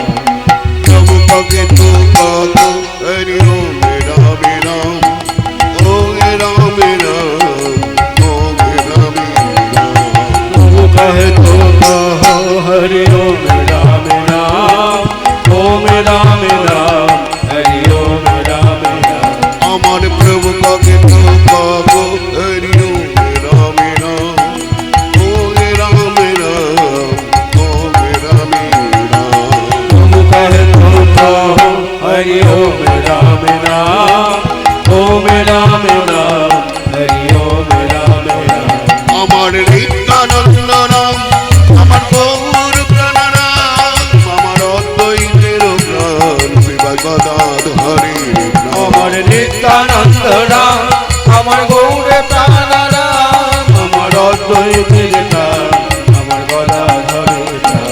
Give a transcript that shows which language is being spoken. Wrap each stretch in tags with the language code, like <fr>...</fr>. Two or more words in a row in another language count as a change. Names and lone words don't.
<hi>प्रभु भगवान भगवान, हरे ओम राम राम, ओम राम राम, ओम राम राम. प्रभु कहे तो कहो, हरे ओम राम राम, ओम राम राम, हरे ओम राम राम.</hi> <bn>আমার প্রভু কাকে তো পাবো হরি ওম রাম রাম ওম রাম রাম ওম রাম রাম</bn> <hi>प्रभु कहे तो कहो, हरे ओम राम राम, ओम राम राम, हरे ओम राम राम.</hi> <bn>আমার নিত্যানন্দ নাম আমার গৌর প্রাণ নাম আমার অদ্বৈতের প্রাণ শিবা গদাধরে আমার নিত্যানন্দ রাম, আমার গৌরে প্রাণ রাম, আমার অদ্বৈতের প্রাণ, আমার গদাধরে প্রাণ।</bn>